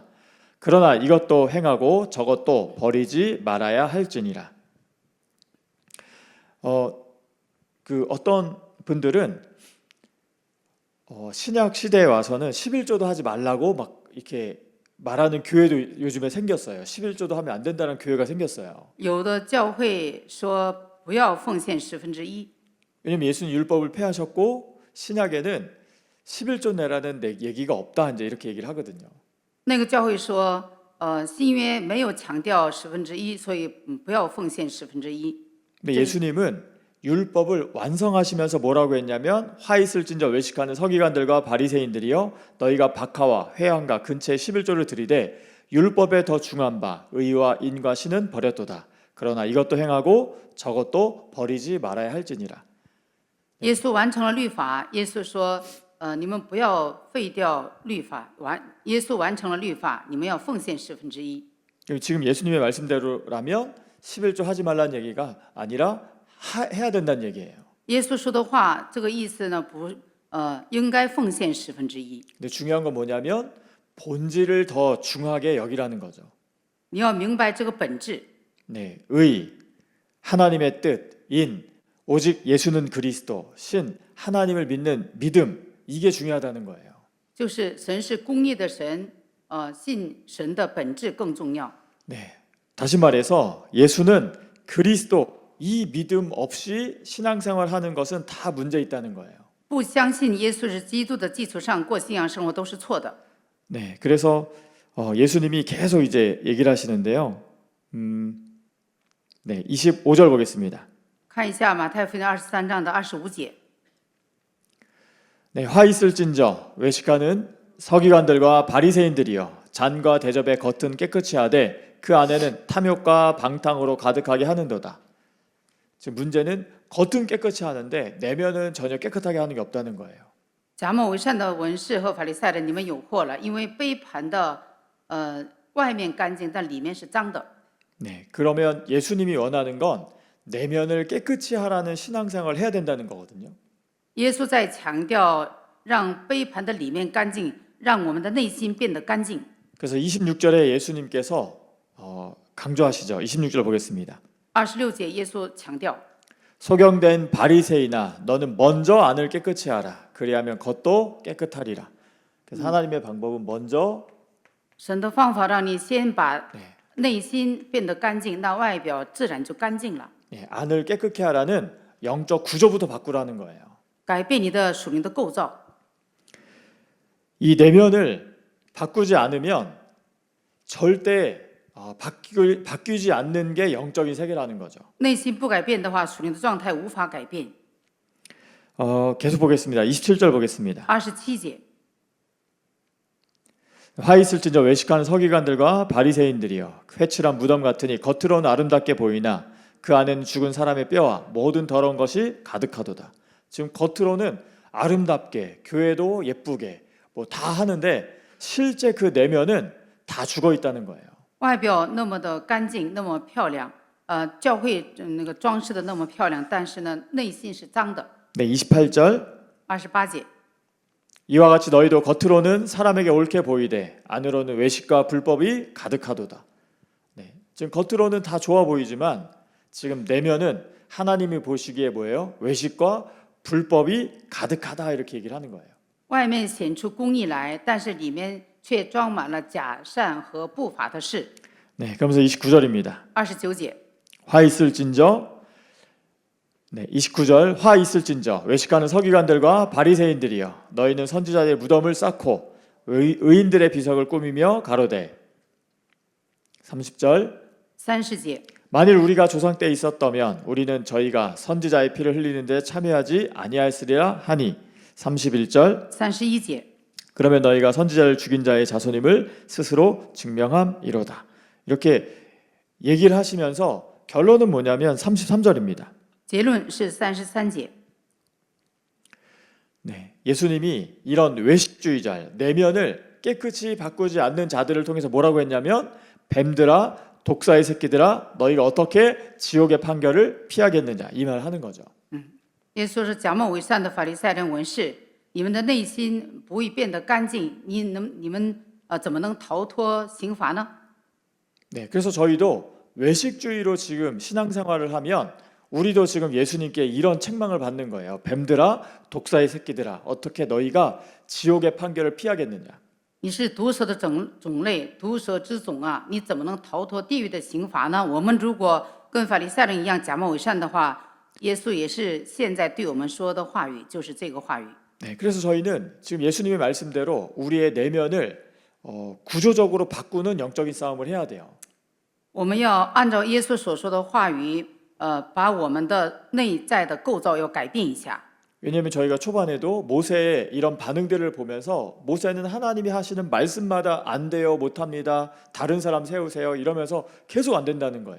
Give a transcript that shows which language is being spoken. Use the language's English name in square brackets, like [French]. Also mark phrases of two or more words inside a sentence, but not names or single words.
[Korean] 그러나 이것도 행하고 저것도 버리지 말아야 할지니라. 어떤 분들은 신약 시대에 와서는 11조도 하지 말라고 막 이렇게 말하는 교회도 요즘에 생겼어요. 11조도 하면 안 된다는 교회가 생겼어요. [Chinese] 有的教会说不要奉献1/10， [Korean] 왜냐면 예수님 율법을 폐하셨고 신약에는 11조 내라는 얘기가 없다 이제 이렇게 얘기를 하거든요. [Chinese] 那个教会说，新约没有强调1/10，所以不要奉献1/10。 [Korean] 근데 예수님은 율법을 완성하시면서 뭐라고 했냐면 화 있을진저 외식하는 서기관들과 바리새인들이여 너희가 박하와 회양과 근처에 11조를 드리되 율법에 더 중한 바 의와 인과 신은 버렸도다. 그러나 이것도 행하고 저것도 버리지 말아야 할지니라. [Chinese] 耶稣完成了律法，耶稣说，你们不要废掉律法，耶稣完成了律法，你们要奉献1/10。 [Korean] 지금 예수님의 말씀대로라면 11조 하지 말라는 얘기가 아니라 해야 된다는 얘기예요. [Chinese] 耶稣说的话，这个意思呢，应该奉献1/10。 [Korean] 근데 중요한 건 뭐냐면 본질을 더 중하게 여기라는 거죠. [Chinese] 你要明白这个本质， [Korean] 네, 의, 하나님의 뜻, 인, 오직 예수는 그리스도, 신, 하나님을 믿는 믿음, 이게 중요하다는 거예요. [Chinese] 就是神是公义的神，信神的本质更重要。 [Korean] 네, 다시 말해서 예수는 그리스도, 이 믿음 없이 신앙생활 하는 것은 다 문제 있다는 거예요. [Chinese] 不相信耶稣是基督的基础上过信仰生活都是错的。 [Korean] 네, 그래서 예수님이 계속 이제 얘기를 하시는데요. 네, 25절 보겠습니다. [Chinese] 看一下马太福音23章的25节。 [Korean] 네, 화 있을진저 외식하는 서기관들과 바리새인들이여 잔과 대접의 겉은 깨끗이 하되 그 안에는 탐욕과 방탕으로 가득하게 하는도다. 지금 문제는 겉은 깨끗이 하는데 내면은 전혀 깨끗하게 하는 게 없다는 거예요. [Chinese] 假冒为善的文士和法利赛人，你们有祸了，因为杯盘的外面干净，但里面是脏的。 [Korean] 네, 그러면 예수님이 원하는 건 내면을 깨끗이 하라는 신앙생활을 해야 된다는 거거든요. [Chinese] 耶稣在强调让杯盘的里面干净，让我们的内心变得干净。 [Korean] 그래서 26절에 예수님께서 강조하시죠. 26절 보겠습니다. [Chinese] 26 节，耶稣强调， [Korean] 소경된 바리새인아 너는 먼저 안을 깨끗이 하라. 그리하면 겉도 깨끗하리라. 그래서 하나님의 방법은 먼저 [Chinese] 神的方法让你先把 [Korean] 네, [Chinese] 内心变得干净，那外表自然就干净了。 [Korean] 안을 깨끗게 하라는 영적 구조부터 바꾸라는 거예요. [Chinese] 改变你的属灵的构造， [Korean] 이 내면을 바꾸지 않으면 절대 바뀌지 않는 게 영적인 세계라는 거죠. [Chinese] 内心不改变的话，属灵的状态无法改变。 [Korean] 계속 보겠습니다. 27절 보겠습니다. [Chinese] 27节， [Korean] 화 있을진저 외식하는 서기관들과 바리새인들이여 회칠한 무덤 같으니 겉으로는 아름답게 보이나 그 안에는 죽은 사람의 뼈와 모든 더러운 것이 가득하도다. 지금 겉으로는 아름답게 교회도 예쁘게 뭐 다 하는데 실제 그 내면은 다 죽어 있다는 거예요. [Chinese] 外表那么的干净，那么漂亮，教会那个装饰的那么漂亮，但是呢，内心是脏的。 [Korean] 네, 28절 [Chinese] 28节， [Korean] 이와 같이 너희도 겉으로는 사람에게 옳게 보이되 안으로는 외식과 불법이 가득하도다. 네, 지금 겉으로는 다 좋아 보이지만 지금 내면은 하나님이 보시기에 뭐예요? 외식과 불법이 가득하다 이렇게 얘기를 하는 거예요. [Chinese] 外面显出公义来，但是里面却装满了假善和不法的事。 [Korean] 네, 그러면서 29절입니다. [Chinese] 29节， [Korean] 화 있을진저 네, 29절 화 있을진저 외식하는 서기관들과 바리새인들이여 너희는 선지자의 무덤을 쌓고 의인들의 비석을 꾸미며 가로되 30절 [Chinese] 30节， [Korean] 만일 우리가 조상 때 있었다면 우리는 저희가 선지자의 피를 흘리는 데 참여하지 아니하였으리라 하니 31절 [Chinese] 31节， [Korean] 그러면 너희가 선지자를 죽인 자의 자손임을 스스로 증명함이로다. 이렇게 얘기를 하시면서 결론은 뭐냐면 33절입니다. [Chinese] 结论是33节。 [Korean] 네, 예수님이 이런 외식주의자 내면을 깨끗이 바꾸지 않는 자들을 통해서 뭐라고 했냐면 뱀들아 독사의 새끼들아 너희가 어떻게 지옥의 판결을 피하겠느냐 이 말을 하는 거죠. [Chinese] 耶稣是假冒伪善的法利赛人文士，你们的内心不会变得干净，你们怎么能逃脱刑罚呢？ [Korean] 네, 그래서 저희도 외식주의로 지금 신앙생활을 하면 우리도 지금 예수님께 이런 책망을 받는 거예요. 뱀들아 독사의 새끼들아 어떻게 너희가 지옥의 판결을 피하겠느냐. [Chinese] 你是毒蛇的种类，毒蛇之种啊，你怎么能逃脱地狱的刑罚呢？我们如果跟法利赛人一样假冒伪善的话，耶稣也是现在对我们说的话语，就是这个话语。 [Korean] 네, 그래서 저희는 지금 예수님의 말씀대로 우리의 내면을 구조적으로 바꾸는 영적인 싸움을 해야 돼요. [Chinese] 我们要按照耶稣所说的话语，把我们的内在的构造要改变一下。 [Korean] 왜냐하면 저희가 초반에도 모세의 이런 반응들을 보면서 모세는 하나님이 하시는 말씀마다 안 돼요, 못합니다, 다른 사람 세우세요 이러면서 계속 안 된다는 거예요.